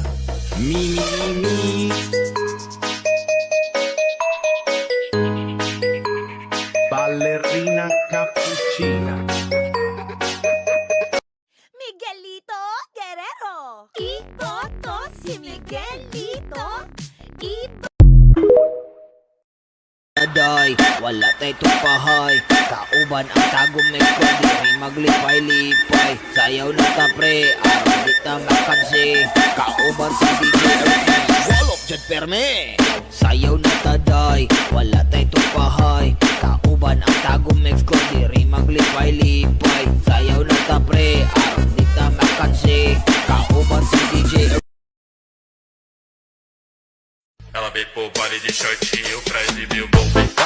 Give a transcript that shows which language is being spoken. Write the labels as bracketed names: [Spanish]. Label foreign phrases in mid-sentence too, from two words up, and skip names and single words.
[Filipino] Mi mi mi. Ballerina cappuccina. Miguelito Guerrero. Iboto si Miguelito. [Cebuano] Aday, wala tay tupahay. Kauban ang tagom na ko, diri maglipay-lipay. Sayaw na ta pre, aron di ta makansi. Kauban si DJ Ernie, walop dyan perme. Sayaw na ta day, wala tay tupahay. Kauban ang tagom na ko, diri maglipay-lipay. Sayaw na ta pre, aron di ta makansi. Kauban si DJ Ernie. [Portuguese] Ela veio pro baile de shortinho pra exibir o bumbum.